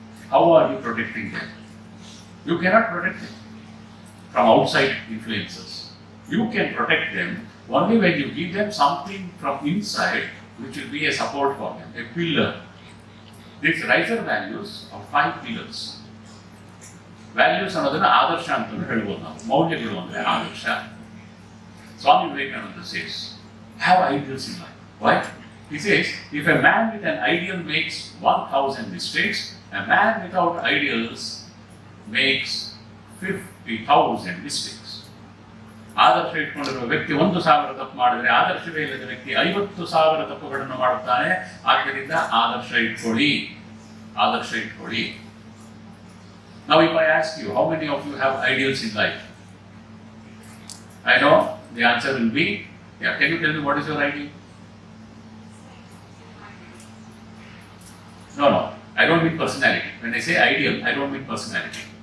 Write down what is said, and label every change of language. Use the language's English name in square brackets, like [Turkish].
[English] How are you protecting them? You cannot protect them from outside influences. You can protect them only when you give them something from inside which will be a support for them, a pillar. These riser values of 5 pillars. [Kannada] Values ಅನ್ನೋದನ್ನ ಆದರ್ಶ ಅಂತ ಹೇಳ್ಬೋದು ನಾವು. ಮೌಲ್ಯಗಳು ಅಂದರೆ ಆದರ್ಶ. [English] Swami Vivekananda says, have ideals in life. Why? He says, if a man with an ideal makes 1,000 mistakes, a man without ideals makes 50,000 mistakes. [Kannada] ಆದರ್ಶ ಇಟ್ಕೊಂಡಿರುವ ವ್ಯಕ್ತಿ 1,000 ತಪ್ಪು ಮಾಡಿದ್ರೆ, ಆದರ್ಶವೇ ಇಲ್ಲದ ವ್ಯಕ್ತಿ 50,000 ತಪ್ಪುಗಳನ್ನು ಮಾಡುತ್ತಾನೆ. ಆದ್ದರಿಂದ ಆದರ್ಶ ಇಟ್ಕೊಳ್ಳಿ, ಆದರ್ಶ ಇಟ್ಕೊಳ್ಳಿ. [English] Now if I ask you, how many of you have ideals in life? I know the answer will be, yeah, can you tell me what is your ideal? No, I don't mean personality. When I say ideal, I don't mean personality.